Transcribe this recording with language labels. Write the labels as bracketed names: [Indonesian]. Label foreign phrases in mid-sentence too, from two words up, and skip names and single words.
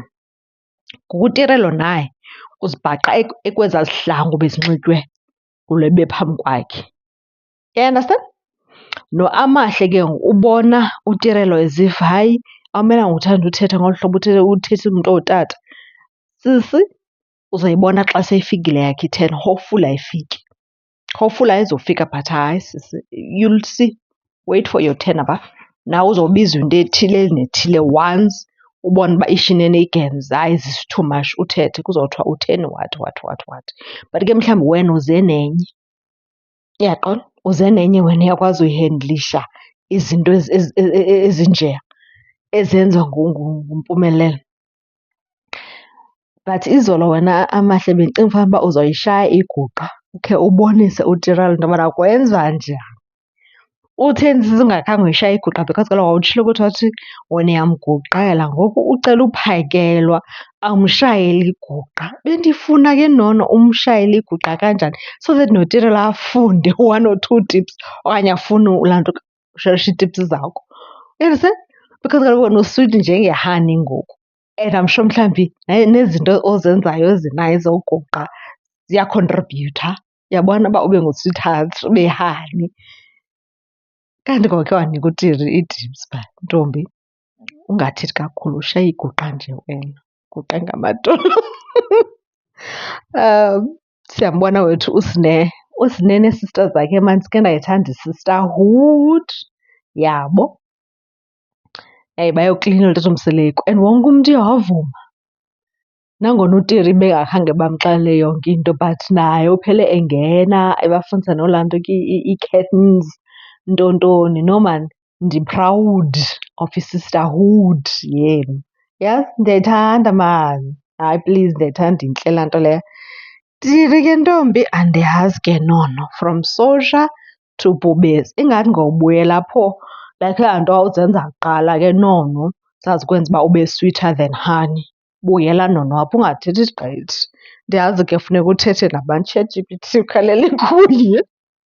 [Xhosa] Ngoku uTirelo naye uzibhaqa ekwezaa zihlangu bezinxitywe ngulo ebephambi kwakhe. Uyaunderstand? NoAmahle ke ubona uTirelo eziva hayi awumelanga uthanda uthetha ngolu hlobo uthethisa umntu ongutata. Sisi uzoyibona xa seyifikile yakhe i-turn, hopefully ayifiki. Hopefully ayizofika but hayi sisi [English] you'll see, wait for your turn [Xhosa] apha. Nawe uzobizwa into ethile nethile once ubone uba i-shenanigans hayi [English] this is too much [Xhosa] uthethe kuzothiwa utheni what. But ke mhlawumbi wena uze nenye. Uyaqonda? Uze nenye wena uyakwazi uyihendlisha izinto ezinjeya ezenziwa nguMpumelelo. But izolo wena Amahle bendicinga fanuba uzoyishaya iguqa ukhe ubonise uTirelo into yobana kwenziwa njani. Utheni sisi ungakhange uyishaye iguqa because kaloku wawutshilo ukuthi wathi wena uyamguqela ngoku ucela uphakelwa awumshayeli iguqa. Bendifuna ke nono umshayele iguqa kanjani [English] so that [Xhosa] noTirelo afunde [English] 1 or 2 tips [Xhosa] okanye afune laa nto usherisha ii-tips zakho. Uyandisand? Because kaloku wena uswiti njengehani ngoku [English] and I'm sure [Xhosa] mhlawumbi nezinto ozenzayo ezinayo zoguqa ziyakhontribhuyutha. Uyabona uba ube ngu-sweetheart ube hani. Kanti ngokhe wanika uTiri ii-tips uba ntombi ungathethi kakhulu ushaye iguqa nje wena, guqe ngamadolo. Siyambona wethu uSine nee-sisters zakhe mani sike ndayithanda i-sisterhood yabo. Bayoklina olu tata and wonke umntu uye wavuma. Nangona uTiri bengakhange bamxelele yonke into but naye uphele engena ebafundisa nolaa nto ke ii-curtains ntontoni. [English] No man ndi-proud of [Xhosa] i-sisterhood yenu. Yazi ndiyayithanda maan. Hayi please ndiyayithanda intle laa nto leyo. Tiri ke ntombi andiyazi ke nono [English] from Sosha to Bhubesi. [Xhosa] Ingathi ngobuyela apho like laa nto wawuzenza kuqala ke nono zazikwenza uba ube [English] sweeter than honey. [Xhosa] Buyela nono apho ungathethi gqithi. Ndiyazi ke funeka uthethe nabantu, ChatGPT ukhalele kuye.